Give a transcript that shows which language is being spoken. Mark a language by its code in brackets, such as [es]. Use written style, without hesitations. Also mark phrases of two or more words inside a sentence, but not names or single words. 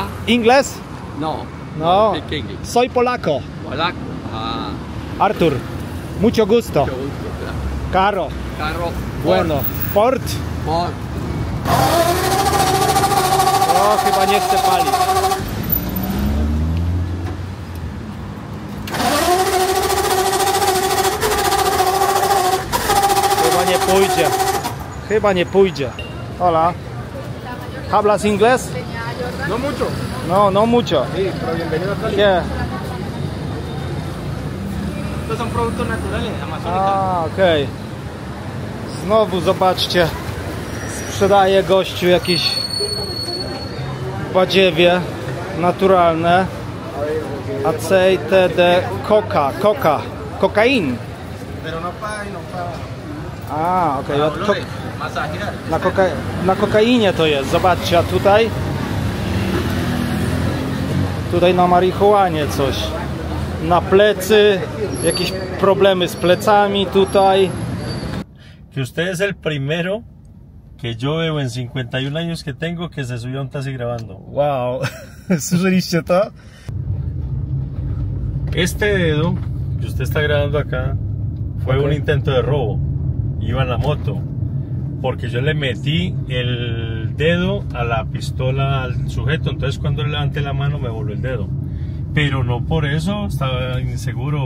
[es] ¿Inglés? No. No. [en] Speak English. [es] Soy polaco. Polaco. Ah. Artur. Mucho gusto. Mucho gusto, claro. Caro. Carro. Bueno. Ford. Ford. [pl] O, chyba nie chce palić. Chyba nie pójdzie. Chyba nie pójdzie. [es] Hola. ¿Hablas inglés? No mucho. No, no mucho. Sí, pero bienvenido a Cali. ¿Qué? Estos son productos naturales, amazónicos. [pl] A, okej. Znowu zobaczcie. Sprzedaje gościu jakieś badziewie naturalne. [es] Aceite de coca. Kokain. Pero no paga. [pl] A, okej. [es] Masajear. [pl] Na kokainie to jest. Zobaczcie, a tutaj na marihuanie coś. Na plecy. Jakieś problemy z plecami tutaj. [es] Que usted es el primero que yo veo en 51 años que tengo que se subió a un taxi grabando. [pl] Wow. Słyszeliście to? [es] Este dedo que usted está grabando acá fue un intento de robo. Iba en la moto. Porque yo le metí el dedo a la pistola al sujeto. Entonces cuando le levanté la mano me voló el dedo. Pero no por eso estaba inseguro.